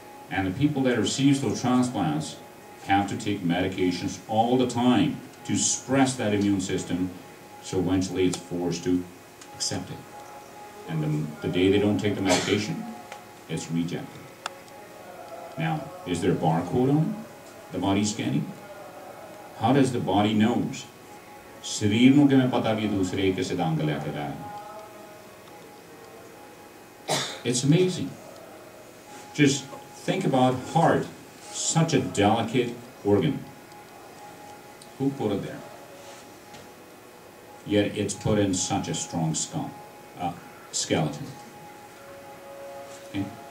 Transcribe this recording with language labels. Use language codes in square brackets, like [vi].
[en] And the people that receive those transplants have to take medications all the time to suppress that immune system, so eventually it's forced to accept it. And the day they don't take the medication, it's rejected. Now, is there a barcode on it? The body scanning? How does the body knows? [pa] शरीर ਨੂੰ ਕਿਵੇਂ ਪਤਾ ਵੀ ਦੂਸਰੇ ਕਿਸੇ ਦਾ ਅੰਗ ਲੈ ਕੇ ਆਇਆ? [en] It's amazing. Just think about heart, such a delicate organ. Who put it there? Yet it's put in such a strong skeleton. Okay?